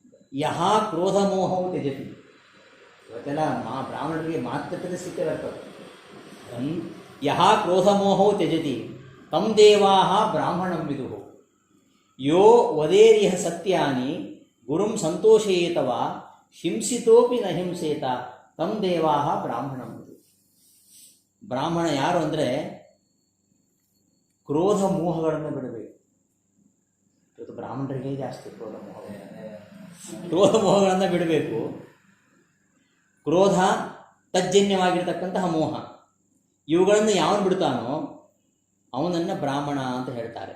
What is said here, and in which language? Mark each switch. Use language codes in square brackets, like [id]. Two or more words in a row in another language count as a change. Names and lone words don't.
[sa] ಯಹ ಕ್ರೋಧಮೋಹವು ತ್ಯಜತಿ. [kn] ಇವತ್ತೆಲ್ಲ ಬ್ರಾಹ್ಮಣರಿಗೆ ಮಾತುಕತೆ ಸ್ಥಿತಿ ಬರ್ತದೆ. [sa] ಯಹ ಕ್ರೋಧಮೋಹವು ತ್ಯಜತಿ ತಂ ದೇವಾ ಬ್ರಾಹ್ಮಣಂ ವಿದುಃ. ಯೋ ವದೇರಿಹ ಸತ್ಯಾನಿ ಗುರುಂ ಸಂತೋಷಯೇತವ ಹಿಂಸಿತೋಪಿ ನ ಹಿಂಸೇತ ತಂ ದೇವಾ ಬ್ರಾಹ್ಮಣಂ ವಿದುಃ. [kn] ಬ್ರಾಹ್ಮಣ ಯಾರು ಅಂದರೆ ಕ್ರೋಧ ಮೋಹಗಳನ್ನು ಬಿಡಬೇಕು. ಇವತ್ತು ಬ್ರಾಹ್ಮಣರಿಗೆ ಜಾಸ್ತಿ ಕ್ರೋಧ ಮೋಹಗಳನ್ನು ಬಿಡಬೇಕು. ಕ್ರೋಧ ತಜ್ಜನ್ಯವಾಗಿರ್ತಕ್ಕಂತಹ ಮೋಹ, ಇವುಗಳನ್ನು ಯಾವನು ಬಿಡ್ತಾನೋ ಅವನನ್ನು ಬ್ರಾಹ್ಮಣ ಅಂತ ಹೇಳ್ತಾರೆ.